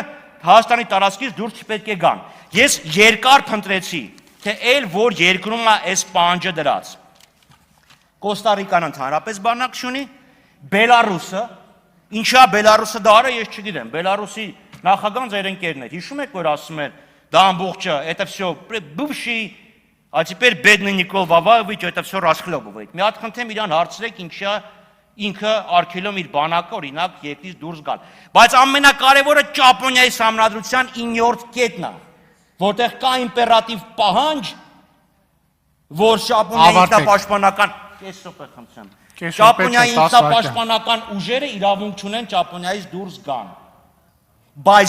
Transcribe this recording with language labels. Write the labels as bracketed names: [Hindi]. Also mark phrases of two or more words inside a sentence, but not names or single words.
[Armenian] Հայաստանի տարածքից դուրս չպետք է գան։ Ես երկար փնտրեցի, թե այլ որ երկրում է այս պահանջը դրած։ Կոստարիկան ընդհանրապես բանակ չունի, Բելարուսը, ինչա Բելարուսը դա արա ես չգիտեմ, Բելարուսի նախագահն ձեր ընկերն էր, հիշում եք, որ ասում էր, դա ամբողջը, [Russian] это всё бывший, а теперь бедный Никол Ваваевич, это всё расхлебывает։ [Armenian] Մի հատ խնդրեմ իրան հարցրեք, ինչա ինքը արգելում իր բանակը օրինակ երկրից դուրս գալ։ Բայց ամենակարևորը Ճապոնիայի համանդրության 9-րդ կետն է, որտեղ կա իմպերատիվ պահանջ, որ Ճապոնիայի ինքնապաշտպանական Ճապոնիայի ինքնապաշտպանական ուժերը իրավունք չունեն Ճապոնիայից դուրս գան։ Բայց